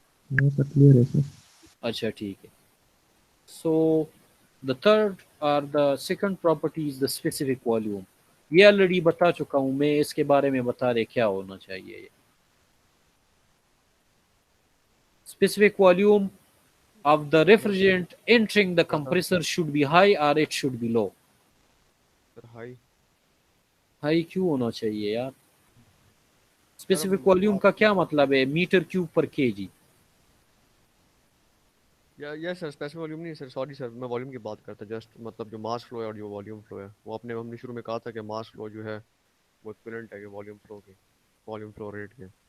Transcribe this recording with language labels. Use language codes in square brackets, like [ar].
[en] Clear है sir. [hi] अच्छा ठीक है। [en] So the third और the second property is the specific volume. [hi] ये ऑलरेडी बता चुका हूं मैं, इसके बारे में बता दे क्या होना चाहिए। [en] Specific volume of the refrigerant entering the compressor should be high or it should be low? Sir, high. [hi] High क्यों होना चाहिए यार? [en] sir [hi] स्पेसिफिक वॉल्यूम का क्या मतलब है? मीटर क्यूब पर केजी। या सर स्पेसिफिक वॉल्यूम नहीं सर, सॉरी सर, मैं वॉल्यूम की बात करता जस्ट, मतलब जो मास फ्लो है और जो वॉल्यूम फ्लो है, वो हमने शुरू में कहा था कि मास फ्लो जो है वो इक्विवेलेंट है कि वॉल्यूम फ्लो के, वॉल्यूम फ्लो रेट के।